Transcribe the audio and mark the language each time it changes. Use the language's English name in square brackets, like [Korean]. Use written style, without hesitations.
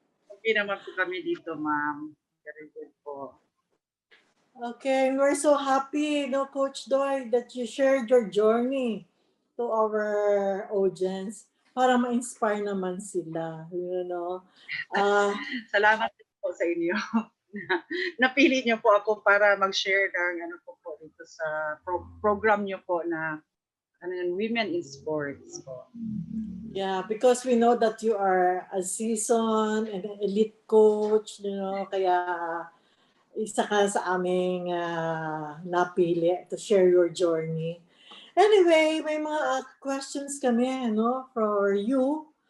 [Filipino] Okay naman po kami dito, Ma'am. [English] Very good [Filipino] po. [English] Okay, we're so happy, no, Coach Joy, that you shared your journey to our audience [Filipino] para ma-inspire naman sila, [English] you know. [Filipino] Salamat po sa inyo. Napili niyo po ako para mag-share ng ano po dito sa program niyo po na Women in Sports po. [English] Yeah, because we know that you are a seasoned and an elite coach, you know, [Filipino] kaya isa ka sa aming napili [English] to share your journey. [Filipino] Anyway, may mga questions kami, no, [English] for you.